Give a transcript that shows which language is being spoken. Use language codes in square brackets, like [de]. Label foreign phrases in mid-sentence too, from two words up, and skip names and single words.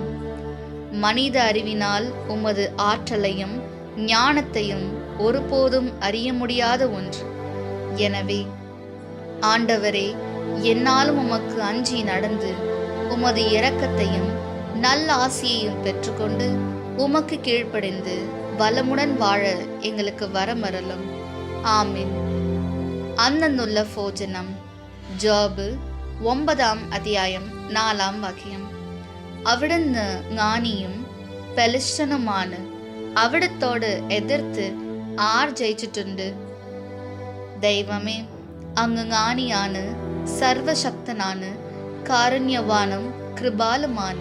[ta] மனித அறிவினால் உமது ஆற்றலையும் ஞானத்தையும் ஒருபோதும் அறிய முடியாத ஒன்று. எனவே ஆண்டவரே, என்னாலும் உமக்கு அஞ்சி நடந்து உமது இரக்கத்தையும் நல்ல ஆசியையும் பெற்றுக்கொண்டு உமக்கு கீழ்ப்படிந்து வளமுடன் வாழ எங்களுக்கு வரமரலும். ஆமீன். [ml] അന്നുള്ള ഭോജനം. ജോബ് 9 അധ്യായം 4 വാക്യം. അവിടുന്ന് ஞானியும் ബലിഷ്ഠനുമാണ്. അവിടത്തോട് എതിർത്ത് ആർ ജയിച്ചിട്ടുണ്ട്? ദൈവമേ, അങ്ങ് ஞானிയാണ്, സർവശക്തനാണ്, കാരുണ്യവാനും കൃപാലുമാണ്.